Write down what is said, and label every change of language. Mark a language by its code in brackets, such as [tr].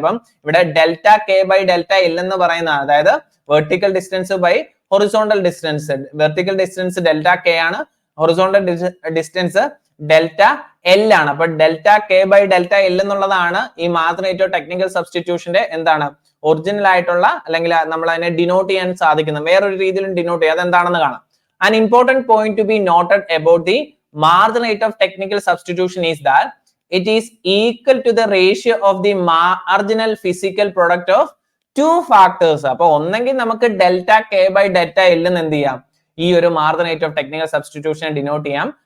[ml] അപ്പം ഇവിടെ delta K by delta L എന്ന് പറയുന്ന, അതായത് vertical distance by horizontal distance. Vertical distance delta K ആണ്, ഹൊറിസോണ്ടൽ ഡിസ്റ്റൻസ് ഡെൽറ്റ എൽ ആണ്. അപ്പൊ delta K by delta L എന്നുള്ളതാണ് ഈ മാർജിൻ റേറ്റ് ഓഫ് ടെക്നിക്കൽ സബ്സ്റ്റിറ്റ്യൂഷന്റെ എന്താണ്, ഒറിജിനൽ ആയിട്ടുള്ള, അല്ലെങ്കിൽ നമ്മൾ അതിനെ ഡിനോട്ട് ചെയ്യാൻ സാധിക്കുന്നത് വേറൊരു രീതിയിലും ഡിനോട്ട് ചെയ്യുക. അതെന്താണെന്ന് കാണാം. [en] An important point to be noted about the margin rate of technical substitution is that it is equal to the ratio of the marginal physical product of two factors. [ml] അപ്പൊ ഒന്നെങ്കിൽ നമുക്ക് delta K by delta L എന്ന് എന്ത് ചെയ്യാം, ഈ ഒരു margin rate of technical സബ്സ്റ്റിറ്റ്യൂഷനെ denote ചെയ്യാം.